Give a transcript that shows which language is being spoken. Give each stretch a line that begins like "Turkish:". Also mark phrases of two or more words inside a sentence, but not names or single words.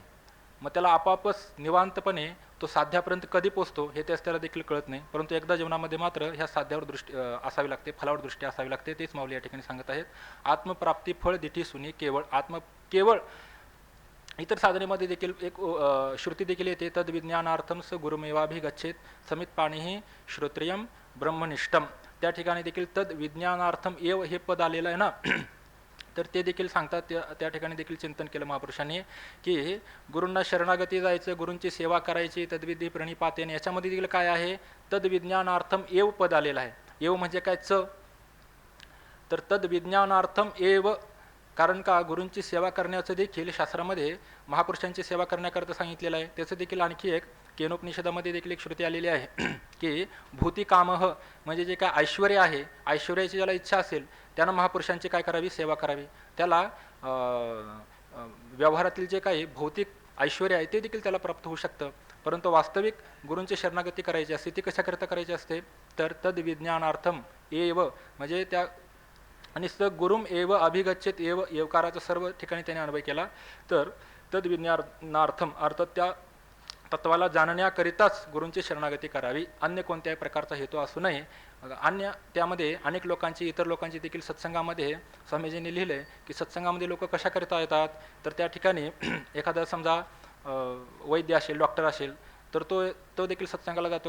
Marathi: मग त्याला आपापच निवांतपणे तो साध्यापर्यंत कधी पोचतो हे त्याला देखील कळत नाही. परंतु एकदा जीवनामध्ये मात्र ह्या साध्यावर दृष्टी असावी लागते, फलावर दृष्टी असावी लागते. तेच माऊली या ठिकाणी सांगत आहेत. आत्मप्राप्ती फळ दिठी सुनी केवळ केवळ. इतर साधनेमध्ये देखील एक श्रुती देखील येते,
Sanskrit: तद विज्ञानार्थम स गुरुमेवाभिगच्छेत समित पाणीही श्रोत्रियम ब्रह्मनिष्ठम.
Marathi: त्या ठिकाणी देखील
Sanskrit: तद विज्ञानार्थम एव
Marathi: हे पद आलेलं आहे ना, तर ते देखील सांगतात. त्या ठिकाणी देखील चिंतन केलं महापुरुषांनी की गुरूंना शरणागती जायचं, गुरूंची सेवा करायची,
Sanskrit: तद्विधी प्रणिपातेन.
Marathi: याच्यामध्ये देखील काय आहे,
Sanskrit: तद विज्ञानार्थम एव
Marathi: पद आलेलं आहे. एव म्हणजे काय, तर
Sanskrit: तद विज्ञानार्थम एव.
Marathi: कारण का, गुरूंची सेवा करण्याचं देखील शास्त्रामध्ये महापुरुषांची सेवा करण्याकरता सांगितलेलं आहे. त्याचं देखील आणखी एक केनोपनिषदामध्ये देखील एक श्रुती आलेली आहे की भूतिकामह म्हणजे जे काय ऐश्वर्य आहे, ऐश्वर्याची ज्याला इच्छा असेल त्यानं महापुरुषांची काय करावी, सेवा करावी. त्याला व्यवहारातील जे काही भौतिक ऐश्वर्य आहे ते देखील त्याला प्राप्त होऊ शकतं. परंतु वास्तविक गुरूंची शरणागती करायची असते ती कशाकरता करायची असते, तर
Sanskrit: तद विज्ञानार्थम एव
Marathi: म्हणजे त्या, आणि
Sanskrit: स गुरुम एव अभिगच्छेत एव,
Marathi: एवकाराचा सर्व ठिकाणी त्याने अन्वय केला. तर
Sanskrit: तद विज्ञानार्थम
Marathi: अर्थात त्या तत्वाला जाणण्याकरिताच गुरूंची शरणागती करावी, अन्य कोणत्याही प्रकारचा हेतू असू नये. अन्य त्यामध्ये अनेक लोकांची, इतर लोकांची देखील सत्संगामध्ये स्वामीजींनी लिहिले की सत्संगामध्ये लोक कशाकरिता येतात, तर त्या ठिकाणी एखादा समजा वैद्य असेल, डॉक्टर असेल, तर तो देखील सत्संगाला जातो.